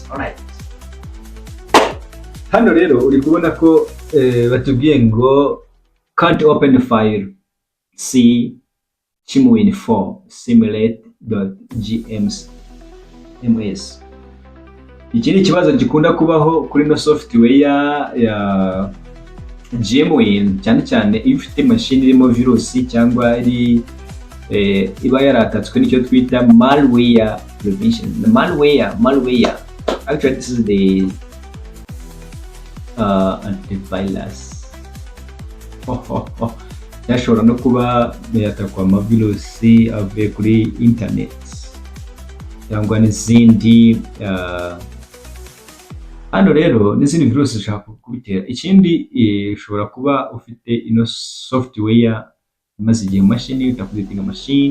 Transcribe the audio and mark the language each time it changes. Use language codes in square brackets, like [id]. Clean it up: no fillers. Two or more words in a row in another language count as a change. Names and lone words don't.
[rw] Alright, hano rero uri kubona ko batubwiye ngo [en] can't open the file, see GMWIN 4 simulate.gms. [rw] Iki ni ikibazo gikunda kubaho kuri no software ya GMWIN, cyane cyane iyo ufite machine irimo virusi cyangwa iba yaratatswe n'icyo twita [en] malware prevention. [rw] Malware. [en] Actually, this is the antivirus. [rw] Yashobora no kuba yatakwa amavirusi avuye kuri internet cyangwa n'izindi hano rero n'izindi virusi zishaka kubitera. Ikindi ushobora kuba ufite ino software imaze igihe mu mashini, utakuditinga machine.